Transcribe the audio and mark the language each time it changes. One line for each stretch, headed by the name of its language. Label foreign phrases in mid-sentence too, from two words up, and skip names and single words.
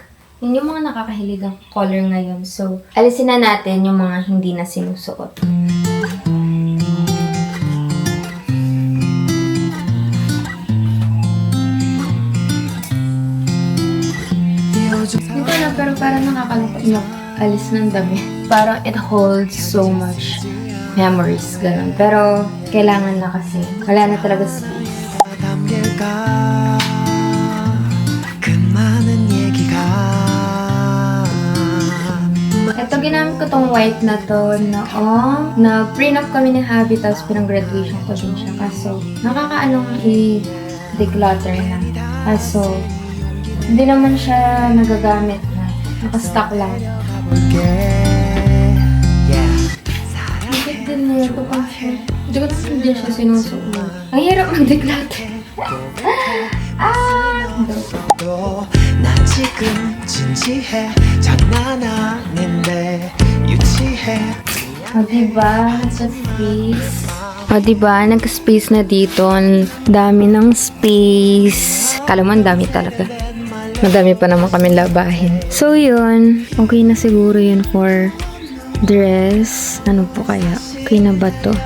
Filipino: Yun yung mga nakakahiligang color ngayon. So, alisin na natin yung mga hindi na sinusuot. Hindi ko na, pero parang nakakalungkot mag-alis ng dami.
English: Parang it holds so much memories,
Filipino: ganun. Pero, kailangan na kasi. Wala na talaga space. Ito, ginamit ko tong white na to noong na-prenup kami ni Habi, tapos pinang-graduation ko din siya. Kaso, nakakaanong i-declutter na. Kaso, hindi naman siya nagagamit na. Nakastock lang. Bakit din niya ito pa siya? Hindi ko naman hindi siya sinusuot. Ang hirap mag-declutter.
Korean: 나 지금 진지해 장난 아닌데 유치해
Filipino: O, diba? Nagka-space. O, diba? Nagka-space na dito. Ang dami ng space. Kala mo, ang dami talaga. Madami pa naman kami labahin. So, yun. Okay na siguro yun
English: for dress.
Filipino: Ano po kaya? Okay na ba to?